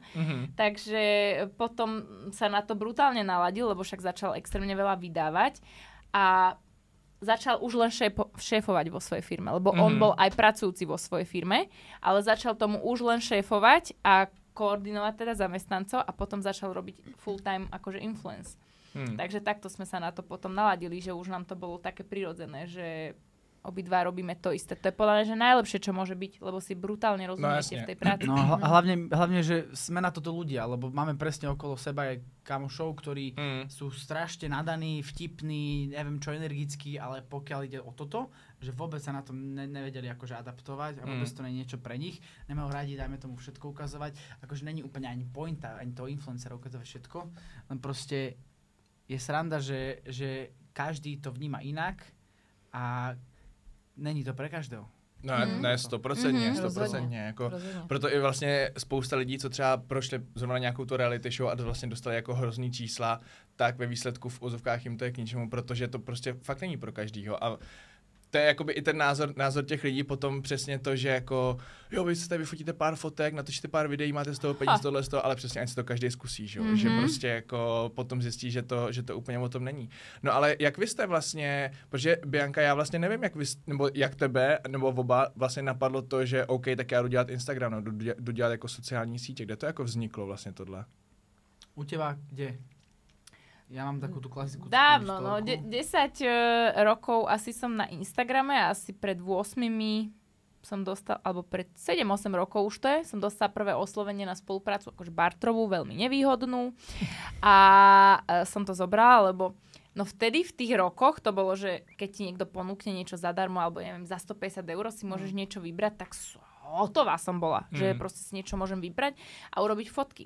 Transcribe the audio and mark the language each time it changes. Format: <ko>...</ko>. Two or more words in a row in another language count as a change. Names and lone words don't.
<sk>Takže potom sa na to brutálne naladil, lebo však začal extrémne veľa vydávať a začal už len šéfovať vo svojej firme, lebo on bol aj pracujúci vo svojej firme, ale začal tomu už len šéfovať a koordinovať teda zamestnancov a potom začal robiť full-time akože influence. Takže takto sme sa na to potom naladili, že už nám to bolo také prirodzené, že obidva robíme to isté. To je podľa mňa, že najlepšie, čo môže byť, lebo si brutálne rozumiete v tej práci. No hlavne, že sme na toto ľudia, lebo máme presne okolo seba aj kamošov, ktorí sú strašne nadaní, vtipní, neviem čo, energickí, ale pokiaľ ide o toto, že vôbec sa na tom nevedeli akože adaptovať a vôbec to nie je niečo pre nich. Nemajú radi, dajme tomu všetko ukazovať. Akože není úplne ani pointa, ani toho influencera ukazovať všetko. Len proste je sranda, že každý to vníma inak a není to pre každého.</sk> <cs>No ne, 100%. Jako, proto i vlastně spousta lidí, co třeba prošli zrovna nějakou to reality show a vlastně dostali jako hrozný čísla, tak ve výsledku v ozovkách jim to je k ničemu, protože to prostě fakt není pro každýho. A to je jakoby i ten názor těch lidí potom přesně to, že jako jo, vy se tady vyfotíte pár fotek, natočíte pár videí, máte z toho peníze, tohle z toho, ale přesně ať si to každý zkusí, že? Že prostě jako potom zjistí, že to úplně o tom není. No ale jak vy jste vlastně, protože Bianka, já vlastně nevím, jak tebe, nebo oba vlastně napadlo to, že OK, tak já jdu dělat Instagram, no, jdu dělat jako sociální sítě, kde to jako vzniklo vlastně tohle?</cs> <sk>U teba kde? Ja mám takú tú klasiku. Dávno, no 10 rokov asi som na Instagrame a asi pred 8 som dostal, alebo pred 7-8 rokov už to je, som dostala prvé oslovenie na spoluprácu, akože bartrovú, veľmi nevýhodnú a som to zobrala, lebo no vtedy v tých rokoch to bolo, že keď ti niekto ponúkne niečo zadarmo, alebo neviem, za 150 € si môžeš niečo vybrať, tak hotová som bola, že proste si niečo môžem vybrať a urobiť fotky.</sk>